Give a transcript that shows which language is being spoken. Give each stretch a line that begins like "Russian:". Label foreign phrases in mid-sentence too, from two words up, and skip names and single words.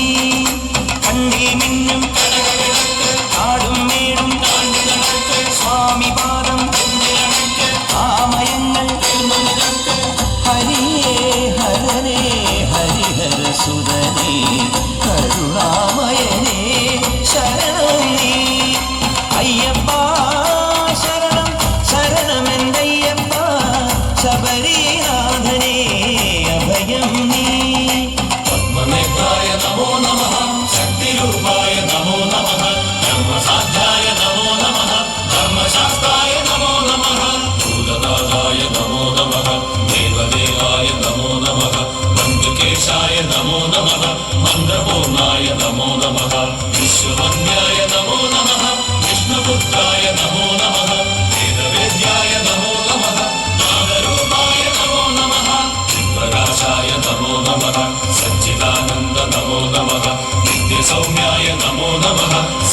Malayalam: കണ്ണിൽ മിന്നും കാടും മേടും സ്വാമി പാദം ആമയങ്ങൾ ഹരിയേ ഹരനേ ഹരിഹര സുതനേ കരുണാമയനേ ശരണം നീ അയ്യപ്പ ശരണം ശരണമെന്തയ്യപ്പ ശബരിനാഥനേ അഭയം നീ
Sanskrit: पद्मनेत्राय नमो नमः शक्तिरूपाय नमो नमः कर्मसाध्याय नमो नमः धर्मशास्त्राय नमो नमः भूतनाथाय नमो नमः देवदेवाय नमो नमः मञ्जुकेशाय नमो नमः मन्त्रपूर्णाय नमो नमः विश्ववन्द्याय नमो नमः विष्णुपुत्राय नमो नमः वेदवेद्याय नमो नमः नागरूपाय नमो नमः प्रकाशाय नमो नमः सच्चिदानन्द नमो नमः नित्यसौम्याय नमो नमः